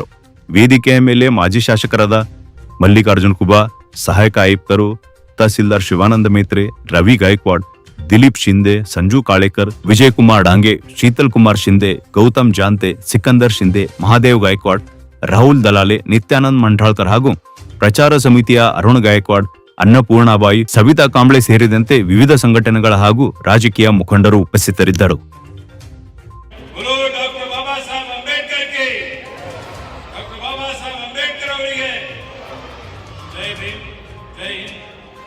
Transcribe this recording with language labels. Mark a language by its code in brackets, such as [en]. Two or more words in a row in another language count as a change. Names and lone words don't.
[kn] ವೇದಿಕೆಯ ಮೇಲೆ ಮಾಜಿ ಶಾಸಕರಾದ ಮಲ್ಲಿಕಾರ್ಜುನ್ ಕುಬಾ, ಸಹಾಯಕ ಆಯುಕ್ತರು ತಹಸೀಲ್ದಾರ್ ಶಿವಾನಂದ ಮೇತ್ರೆ, ರವಿ ಗಾಯಕ್ವಾಡ್, ದಿಲೀಪ್ ಶಿಂದೆ, ಸಂಜು ಕಾಳೇಕರ್, ವಿಜಯ್ ಕುಮಾರ್ ಡಾಂಗೆ, ಶೀತಲ್ ಕುಮಾರ್ ಶಿಂದೆ, ಗೌತಮ್ ಜಾಂತೆ, ಸಿಕಂದರ್ ಶಿಂದೆ, ಮಹಾದೇವ್ ಗಾಯಕ್ವಾಡ್, ರಾಹುಲ್ ದಲಾಲೆ, ನಿತ್ಯಾನಂದ್ ಮಂಡ್ರಾಳ್ಕರ್ ಹಾಗೂ ಪ್ರಚಾರ ಸಮಿತಿಯ ಅರುಣ್ ಗಾಯಕ್ವಾಡ್, ಅನ್ನಪೂರ್ಣಾಬಾಯಿ, ಸವಿತಾ ಕಾಂಬ್ಳೆ ಸೇರಿದಂತೆ ವಿವಿಧ ಸಂಘಟನೆಗಳ ಹಾಗೂ ರಾಜಕೀಯ ಮುಖಂಡರು ಉಪಸ್ಥಿತರಿದ್ದರು. [hi] बोलो डॉक्टर बाबा साहब अंबेडकर के, डॉक्टर बाबा साहब अंबेडकर ಅವರಿಗೆ जय भीम, जय हिंद.